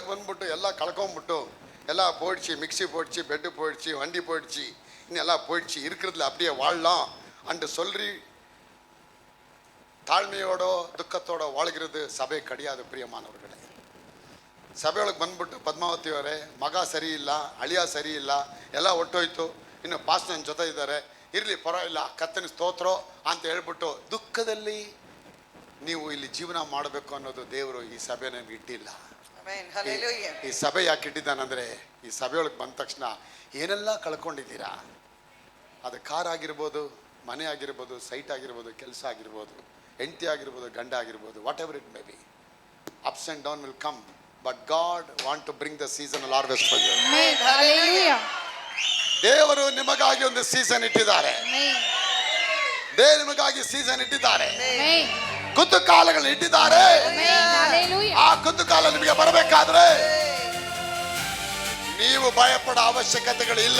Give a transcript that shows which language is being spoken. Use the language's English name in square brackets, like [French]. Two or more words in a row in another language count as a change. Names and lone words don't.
[Kannada] ಬಂದ್ಬಿಟ್ಟು ಎಲ್ಲ ಕಳ್ಕೊಂಬಿಟ್ಟು ಎಲ್ಲ [Tamil] போயிடுச்சு, மிக்ஸி போயிடுச்சு, பெட்டு போயிடுச்சு, வண்டி போயிடுச்சு, இன்னெல்லாம் போயிடுச்சு, இருக்கிறதுல அப்படியே வாழலாம் அண்டு சொல்லி தாழ்மையோடோ ದುಃಖத்தோட வாழ்கிறது ಸಭೆ கிடையாது ಪ್ರಿಯಮಾನವர்களே. [Kannada] ಸಭೆಯೊಳಗೆ ಬಂದ್ಬಿಟ್ಟು ಪದ್ಮಾವತಿ ಅವರೇ ಮಗ ಸರಿ ಇಲ್ಲ, ಅಳಿಯ ಸರಿ ಇಲ್ಲ, ಎಲ್ಲ ಒಟ್ಟೋಯ್ತು, ಇನ್ನು ಪಾಸ್ ನನ್ನ ಜೊತೆ ಇದ್ದಾರೆ, ಇರಲಿ ಪರವಾಗಿಲ್ಲ, ಕರ್ತನ ಸ್ತೋತ್ರ ಅಂತ ಹೇಳ್ಬಿಟ್ಟು ದುಃಖದಲ್ಲಿ ನೀವು ಇಲ್ಲಿ ಜೀವನ ಮಾಡಬೇಕು ಅನ್ನೋದು ದೇವರು ಈ ಸಭೆ ನಮ್ಗೆ ಇಟ್ಟಿಲ್ಲ. [English] Amen. Hallelujah. [Kannada] ಈ ಸಭೆ ಯಾಕೆ ಇಟ್ಟಿದ್ದಾನಂದ್ರೆ, ಈ ಸಭೆಯೊಳಗೆ ಬಂದ ತಕ್ಷಣ ಏನೆಲ್ಲ ಕಳ್ಕೊಂಡಿದ್ದೀರಾ, ಅದು ಕಾರ್ ಆಗಿರ್ಬೋದು, ಮನೆ ಆಗಿರ್ಬೋದು, ಸೈಟ್ ಆಗಿರ್ಬೋದು, ಕೆಲಸ ಆಗಿರ್ಬೋದು, ಹೆಂಡತಿ ಆಗಿರ್ಬೋದು, ಗಂಡ ಆಗಿರ್ಬೋದು, [English] Whatever it may be, ups and down will come, but God want to bring the seasonal harvest for you. Hallelujah. [Kannada] ದೇವರು ನಿಮಗಾಗಿ ಒಂದು ಸೀಸನ್ ಇಟ್ಟಿದ್ದಾರೆ. [English] Amen. [Kannada] ದೇವರು ನಿಮಗಾಗಿ ಸೀಸನ್ ಇಟ್ಟಿದ್ದಾರೆ. [English] Amen. [Kannada] ಕುತುಕಾಲಗಳನ್ನ ಇಟ್ಟಿದ್ದಾರೆ. [English] Amen. Hallelujah. [Kannada] ಆ ಕುತುಕಾಲ ನಿಮಗೆ ಬರಬೇಕಾದ್ರೆ ನೀವು ಭಯಪಡೋ ಅವಶ್ಯಕತೆಗಳು ಇಲ್ಲ.